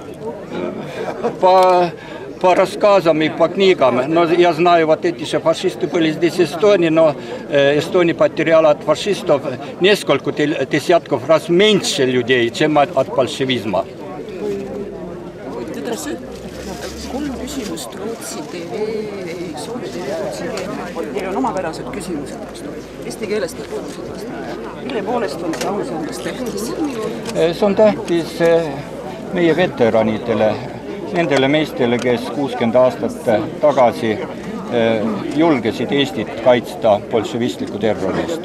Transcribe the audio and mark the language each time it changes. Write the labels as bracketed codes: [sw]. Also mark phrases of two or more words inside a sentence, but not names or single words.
[ru] По рассказам и по книгам, но я знаю, вот эти же фашисты были здесь в Эстонии, но Эстония потеряла от фашистов несколько десятков раз меньше людей, чем от большевизма. [et] küsimust Rootsi TV, Soome TV, Rootsi TV. Neil on omapärased küsimused vastu. Eesti keelest küsimused vastu. Mille poolest on see ausandus tähtis? See on tähtis meie veteranidele, nendele meestele, kes 60 aastat tagasi julgesid Eestit kaitsta bolševistliku terrori eest.